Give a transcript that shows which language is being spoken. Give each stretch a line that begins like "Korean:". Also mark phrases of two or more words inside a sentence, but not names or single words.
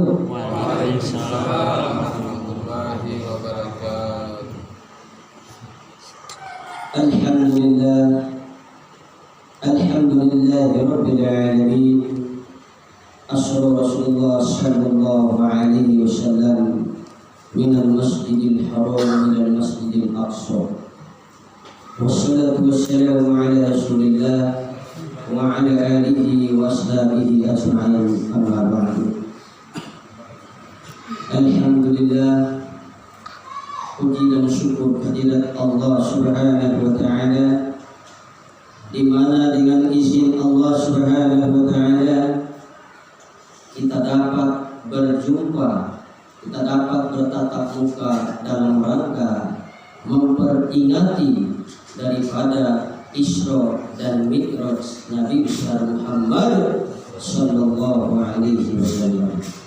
Arabic: وعليكم السلام ورحمة الله وبركاته. الحمد لله رب العالمين. أسرى رسول الله صلى الله عليه وسلم من المسجد الحرام إلى المسجد الأقصى. والصلاة والسلام على رسول الله وعلى آله وأصحابه أجمعين، أما بعد. Alhamdulillah,
Indonesian: puji dan syukur kehadirat
Arabic: الله سبحانه وتعالى,
Indonesian: di mana dengan izin
Arabic: الله سبحانه وتعالى
Indonesian: kita dapat berjumpa, kita dapat bertatap muka dalam rangka memperingati daripada Isra dan Mi'raj Nabi besar Muhammad
Arabic: صلى الله عليه وسلم.